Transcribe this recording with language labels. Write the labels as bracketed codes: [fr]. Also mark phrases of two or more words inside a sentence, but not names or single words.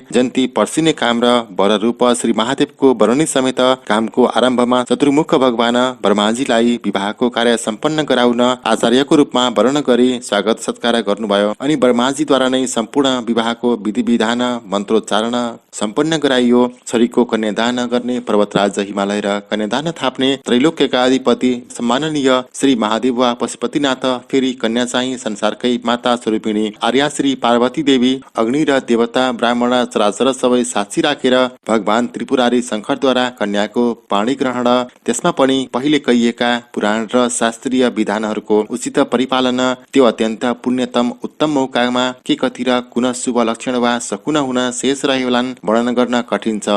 [ne] जन्ती पर्सिने काम र वर रूप श्री महादेवको वर्णनी समेत कामको आरम्भमा चतुर्मुख भगवान ब्रह्माजीलाई विवाहको कार्य सम्पन्न गराउन आचार्यको रूपमा वर्ण गरी स्वागत सत्कार गर्नुभयो अनि ब्रह्माजी द्वारा नै सम्पूर्ण विवाहको विधि विधान मन्त्रोच्चारण सम्पन्न गराइयो। छोरीको कन्यादान गर्ने पर्वतराज हिमालय र कन्यादान थाप्ने त्रैलोक्यका अधिपति सम्माननीय श्री महादेव वा पशुपतिनाथ, फेरि कन्या चाहिँ संसारकै माता स्वरूपिणी आर्या श्री पार्वती देवी, अग्नि र देवता ब्राह्मण चराचर सबै साक्षी राखेर भगवान त्रिपुरारी शङ्करद्वारा कन्याको पाणी ग्रहण, त्यसमा पनि पहिले कहिएका पुराण र शास्त्रीय विधानहरूको उचित परिपालन, त्यो अत्यन्त पुण्यतम उत्तम मौकामा के कति र कुन शुभ लक्षण वा सकुन हुन शेष रहे होलान् वर्णन गर्न कठिन छ।